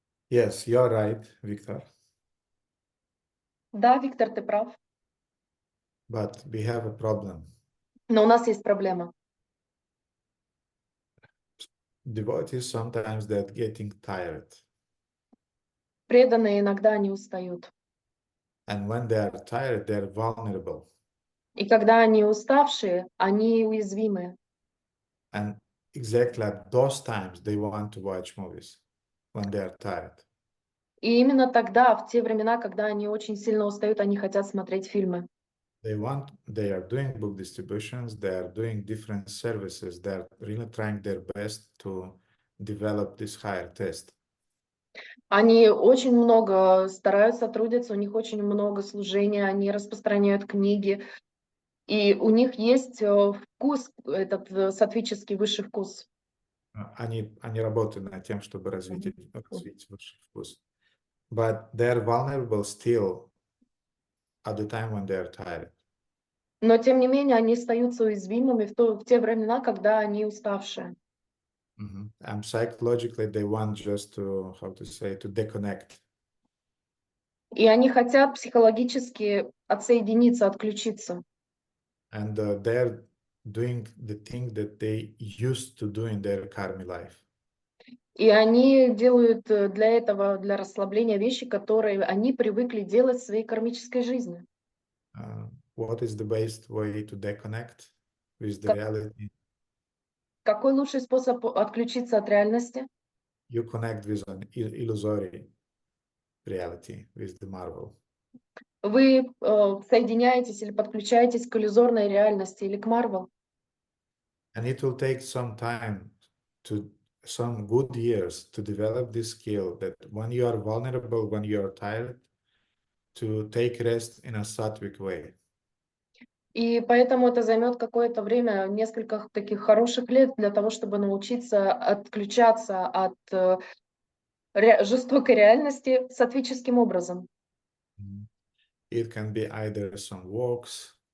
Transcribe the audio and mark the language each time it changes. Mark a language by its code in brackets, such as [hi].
[en] Yes, you're right, Victor. [ru] Да, Виктор, ты прав. [en] But we have a problem. [ru] Но у нас есть проблема. [en] Devotees sometimes they're getting tired. [ru] Преданные иногда они устают. [en] And when they are tired, they're vulnerable. [ru] И когда они уставшие, они уязвимы. [en] And exactly at those times, they want to watch movies when they are tired. [ru] И именно тогда, в те времена, когда они очень сильно устают, они хотят смотреть фильмы. [en] They are doing book distributions, they are doing different services, they are really trying their best to develop this higher taste. [ru] Они очень много стараются, трудятся, у них очень много служения, они распространяют книги, и у них есть вкус, этот саттвический высший вкус. Они работают над тем, чтобы развить высший вкус. [en] But they are vulnerable still at the time when they are tired. [ru] Но тем не менее они остаются уязвимыми в те времена, когда они уставшие. [en] And psychologically they want just to, to deconnect. [ru] И они хотят психологически отсоединиться, отключиться. [en] And they're doing the thing that they used to do in their karmic life. [ru] И они делают для этого, для расслабления вещи, которые они привыкли делать в своей кармической жизни. [en] What is the best way to deconnect with the reality? [ru] Какой лучший способ отключиться от реальности? [en] You connect with an illusory reality, with the marvel. [ru] Вы соединяетесь или подключаетесь к иллюзорной реальности или к Марвел. [en] And it will take some time, some good years to develop this skill that when you are vulnerable, when you are tired, to take rest in a sattvic way. [ru] И поэтому это займет какое-то время, несколько таких хороших лет для того, чтобы научиться отключаться от жестокой реальности саттвическим образом. [en] It can be either some walks,